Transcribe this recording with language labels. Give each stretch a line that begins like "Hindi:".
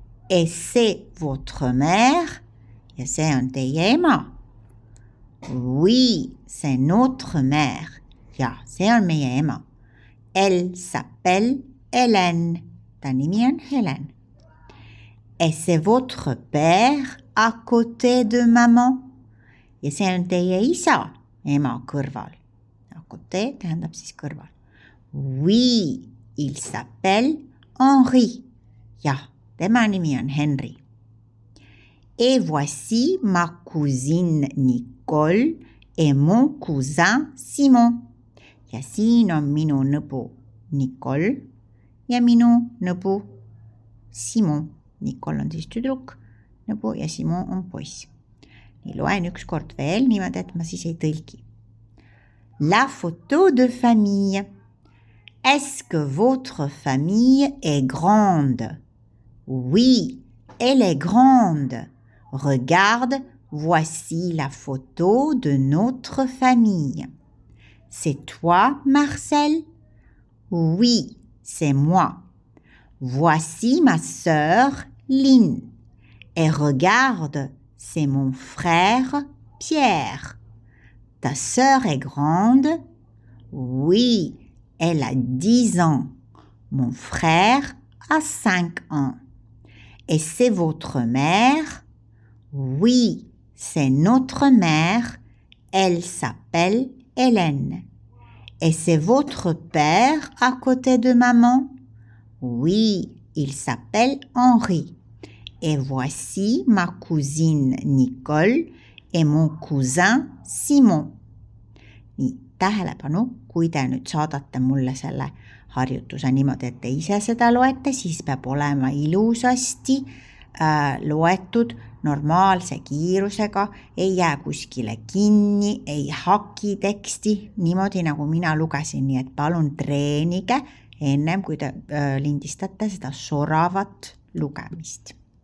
French: Et c'est votre mère?
Estonian: Ja see on teie ema.
French: Oui, c'est notre mère.
Estonian: Ja, see on meie ema.
French: Elle s'appelle Hélène.
Estonian: Ta nimi on Helen.
French: Et c'est votre père à côté de maman?
Estonian: Ja see on teie isa ema kõrval. À côté tähendab siis kõrval.
French: Oui, il s'appelle Henri.
Estonian: Jah, tema nimi on Henry.
French: Et voici ma cousine Nicole et mon cousin Simon.
Estonian: Ja siin on minu nõbu Nicole ja minu nõbu Simon. Nicole on siis tüdruk, nõbu ja Simon on poiss. Nii loen üks kord veel niimoodi, et ma siis ei tõlgi.
French: La photo de famille. Est-ce que votre famille est grande? Oui, elle est grande. Regarde, voici la photo de notre famille. C'est toi, Marcel? Oui, c'est moi. Voici ma sœur, Lynn. Et regarde, c'est mon frère, Pierre. Ta sœur est grande? Oui, elle a 10 ans. Mon frère a 5 ans. Et c'est votre mère? Oui, c'est notre mère. Elle s'appelle Hélène. Et c'est votre père à côté de maman? Oui, il s'appelle Henri. Et voici ma cousine Nicole et mon cousin Simon.
Estonian: Nii, tähelepanu, kui te nüüd saadate mulle selle harjutuse niimoodi, et te ise seda loete, siis peab olema ilusasti loetud normaalse kiirusega, ei jää kuskile kinni, ei haki teksti, niimoodi nagu mina lugesin, nii et palun treenige ennem, kui te lindistate seda soravat lugemist.